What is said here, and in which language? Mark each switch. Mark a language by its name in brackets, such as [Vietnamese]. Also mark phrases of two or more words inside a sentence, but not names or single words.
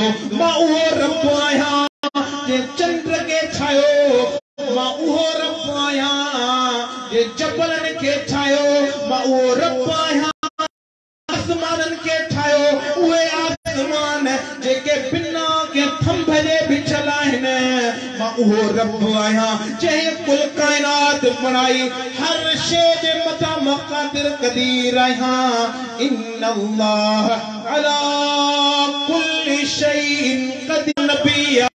[Sindhi] मां उहो रब आहियां जे चंड खे ठाहियो, मां उहो रब आहियां जे जबलनि खे ठाहियो, मां उहो रब आहियां आसमाननि खे ठाहियो, उहे आसमान जेके बिना के थंभ जे बिछल आहिनि, मां उहो रब आहियां जंहिं कुल काइनात बणाई, हर शइ जे मथां मां क़ादिर क़दीर आहियां। [Arabic] إن الله على كل شيء قدير. [Sindhi] नबी